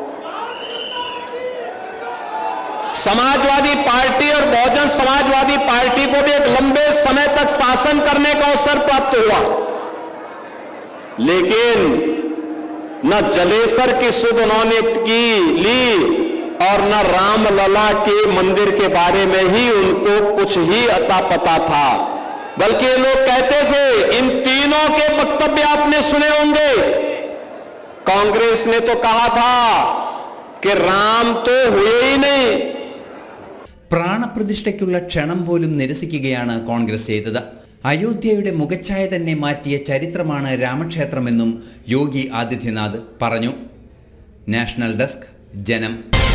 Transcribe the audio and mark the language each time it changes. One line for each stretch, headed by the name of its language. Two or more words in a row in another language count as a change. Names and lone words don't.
Hindi: समाजवादी पार्टी और बहुजन समाजवादी पार्टी को भी एक लंबे समय तक शासन करने का अवसर प्राप्त हुआ, लेकिन न जलेसर की सुध उन्होंने ली और न रामलला के मंदिर के बारे में ही उनको कुछ ही अता पता था. बल्कि लोग कहते थे, इन तीनों के वक्तव्य आपने सुने होंगे. कांग्रेस ने तो कहा था कि राम तो हुए ही नहीं.
Malayalam: പ്രാണപ്രതിഷ്ഠയ്ക്കുള്ള ക്ഷണം പോലും നിരസിക്കുകയാണ് കോൺഗ്രസ് ചെയ്തത്. അയോധ്യയുടെ മുഖച്ഛായ തന്നെ മാറ്റിയ ചരിത്രമാണ് രാമക്ഷേത്രമെന്നും യോഗി ആദിത്യനാഥ് പറഞ്ഞു. നാഷണൽ ഡെസ്ക്, ജനം.